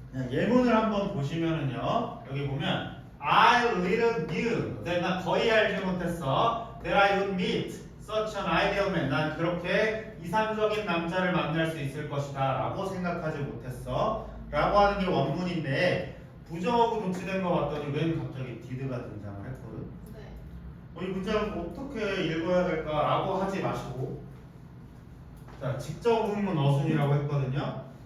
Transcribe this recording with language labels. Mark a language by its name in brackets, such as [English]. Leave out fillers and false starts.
[Korean] 예문을 한번 보시면은요. 여기 보면 [English] I little knew. [Korean] 나 거의 알지 못했어. [English] That I would meet such an ideal man. [Korean] 난 그렇게 이상적인 남자를 만날 수 있을 것이다 라고 생각하지 못했어 라고 하는 게 원문인데 부정어구 도치된 거 봤더니 웬 갑자기 did가 등장을 했거든. 네. 이 문장을 어떻게 읽어야 될까 라고 하지 마시고 자, 직접 의문문 어순이라고 했거든요.